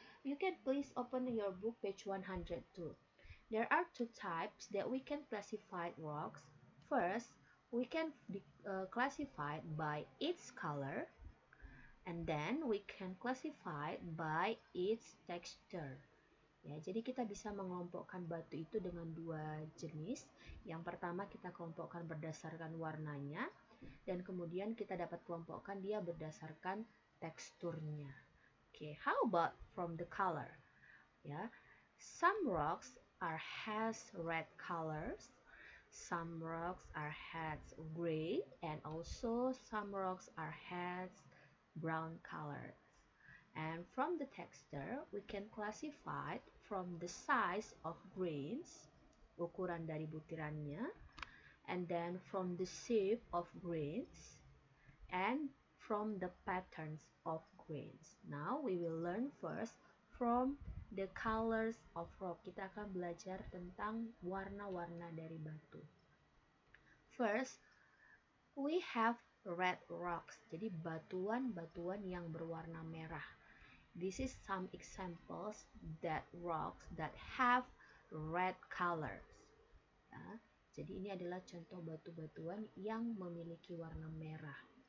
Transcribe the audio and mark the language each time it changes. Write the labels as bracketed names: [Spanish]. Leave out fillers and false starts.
[English] You can please open your book, page 102. There are two types that we can classify rocks. First, we can classify by its color, and then we can classify by its texture. [Indonesian] Ya, jadi kita bisa mengelompokkan batu itu dengan dua jenis. Yang pertama kita kelompokkan berdasarkan warnanya, dan kemudian kita dapat kelompokkan dia berdasarkan teksturnya. [English] Okay, how about from the color? Ya, some rocks has red colors, some rocks has gray, and also some rocks has brown colors. And from the texture, we can classify from the size of grains, [Indonesian] ukuran dari butirannya, [English] and then from the shape of grains, and from the patterns of grains. Now we will learn first from the colors of rock. [Indonesian] Kita akan belajar tentang warna-warna dari batu. [English] First, we have red rocks. [Indonesian] Jadi batuan-batuan yang berwarna merah. [English] This is some examples that rocks that have red colors. [Indonesian] Ya, jadi ini adalah contoh batu-batuan yang memiliki warna merah.